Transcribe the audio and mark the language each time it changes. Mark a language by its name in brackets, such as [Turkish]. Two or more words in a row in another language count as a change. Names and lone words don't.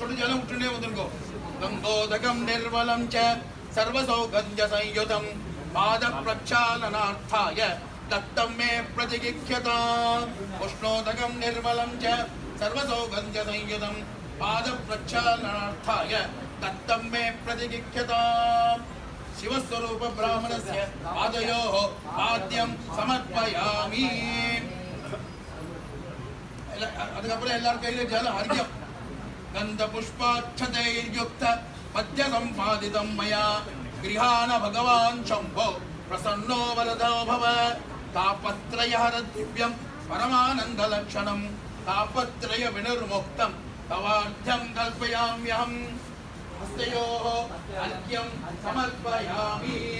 [Tamil] சொட்டு ஜலம் விட்டுனே வந்திருக்கோம் [Sanskrit] கங்கோதகம் நிர்மலம் ச सर्वसौगंध्य संयुतं पाद प्रक्षालनार्थाय दत्तं मे प्रतिगृह्यताम् उष्णोदकं निर्मलं च सर्वसौगंध्य संयुतं पाद प्रक्षालनार्थाय दत्तं मे प्रतिगृह्यताम् शिवस्वरूप ब्राह्मणस्य पादयोः पाद्यं समर्पयामि [Tamil] அதுக்கப்புறம் எல்லார் கையிலும் ஜலம் அர்க்யம் [Sanskrit] गंध पुष्पाक्षतैर्युक्त पद्य सम्पादितं मया गृहाण भगवान् शम्भो प्रसन्नो वरदो भव तापत्रयहर दिव्यं परमानन्दलक्षणं तापत्रय विनिर्मुक्तं तवार्ध्यं कल्पयाम्यहं हस्तयोः अर्घ्यं समर्पयामि